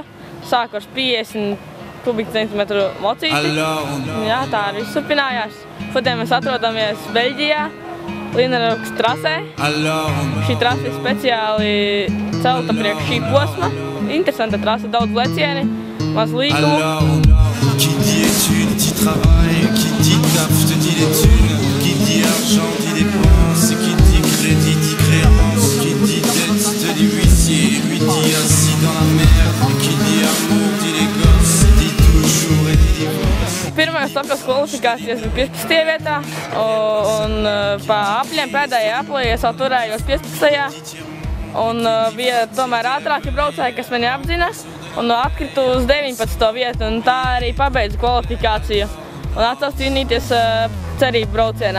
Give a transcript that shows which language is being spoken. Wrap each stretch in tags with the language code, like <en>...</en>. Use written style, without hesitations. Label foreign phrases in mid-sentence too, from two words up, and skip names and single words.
<lv>Sāku ar 50 kubikcentimetru mocīti. Jā, tā arī turpinājās. Šodien mēs atrodamies Beļģijā, Linerokas trasē. Šī trasa ir speciāli celta priekš šī posma. Interesanta trasa, daudz lecieni, maz līkumu.</lv> <fr>Qui dit études, dit travail, qui dit taf, je te dis les thunes, qui dit argent, dit dépenses, qui dit crédit, dit créance, qui dit dette, te dit huissier, lui dit assis dans la mer, qui dit amour, dit les gosses, dit toujours et dit divorce.</fr> <lv>Pirmajās apļas kvalifikācijas bija 15. vietā, un pa apļiem pēdējā aplī es jau turējos 15. Un bija tomēr ātrāki braucēji, kas mani apzina, un atkritu uz 19. vietu, un tā arī pabeidzu kvalifikāciju. Un atsāc cīnīties cerību braucienā.</lv>